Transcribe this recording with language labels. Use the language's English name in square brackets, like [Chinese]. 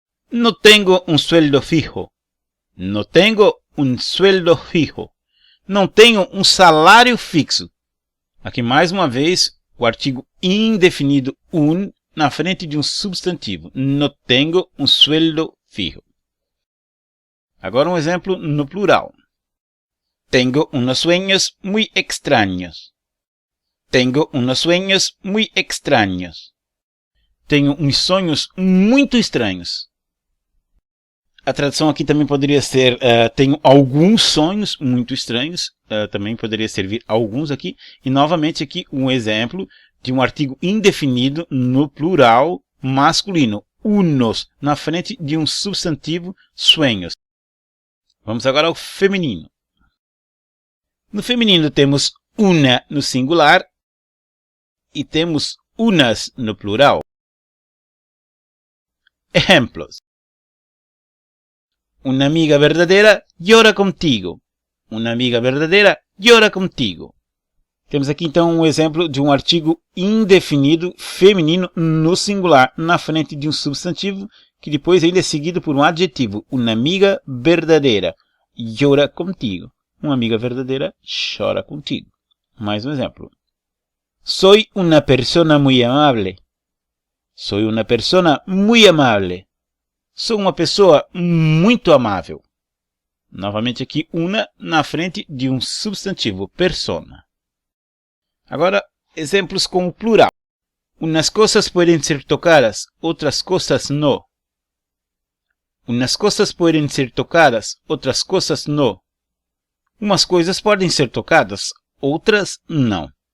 [Spanish] No tengo un sueldo fijo. No tengo un sueldo fijo. [Portuguese] Não tenho um salário fixo. Aqui mais uma vez o artigo indefinido un na frente de um substantivo. [Spanish] No tengo un sueldo fijo. [Portuguese] Agora um exemplo no plural. [Spanish] Tengo unos sueños muy extraños. Tengo unos sueños muy extraños. [Portuguese] Tenho uns sonhos muito estranhos. A tradução aqui também poderia ser tenho alguns sonhos muito estranhos. Também poderia servir alguns aqui. E novamente aqui um exemplo. de um artigo indefinido no plural masculino. Unos, na frente de um substantivo sueños. Vamos agora ao feminino. No feminino temos una no singular e temos unas no plural. [Spanish] Ejemplos. Una amiga verdadeira llora contigo. Una amiga verdadeira llora contigo. [Portuguese] Temos aqui então um exemplo de um artigo indefinido feminino no singular na frente de um substantivo que depois ainda é seguido por um adjetivo. [Spanish] Una amiga verdadeira llora contigo. [Portuguese] Uma amiga verdadeira chora contigo. Mais um exemplo. [Spanish] Soy una persona muy amable. Soy una persona muy amable. [Portuguese] Sou uma pessoa muito amável. Novamente aqui, una na frente de um substantivo, persona. Agora, exemplos com o plural. [Spanish] Unas cosas pueden ser tocadas, otras cosas no. Unas cosas pueden ser tocadas, otras cosas no. [Portuguese] Umas coisas podem ser tocadas, outras não.